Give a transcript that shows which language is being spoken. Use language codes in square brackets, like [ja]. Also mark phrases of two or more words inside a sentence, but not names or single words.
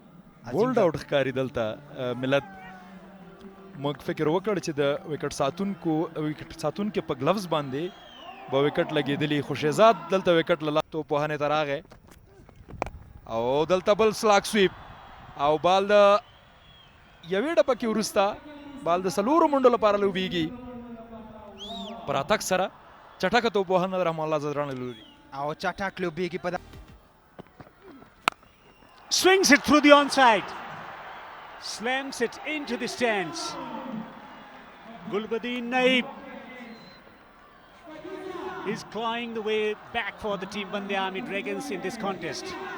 [en] bowled out [ps] ښکاري دلته ملت موږ فکر وکړ چې د وکټ ساتونکو په ګلوز باندې به وکټ لګېدلی خو شهزاد دلته وکټ له توپ وهنې ته راغی او دلته بل [en] slog sweep [ps] او بال د یوې ډبه کې وروسته بال د څلورو منډو لپاره لوبېږي په راتګ سره چټکه توپ وهنه د رحمان الله زدران له لوري او چټک لوبېږي په [en] swings it through the onside, slams it into the stands. Gulbuddin Naib is clawing the way back for the team Bandiami Dragons in this contest.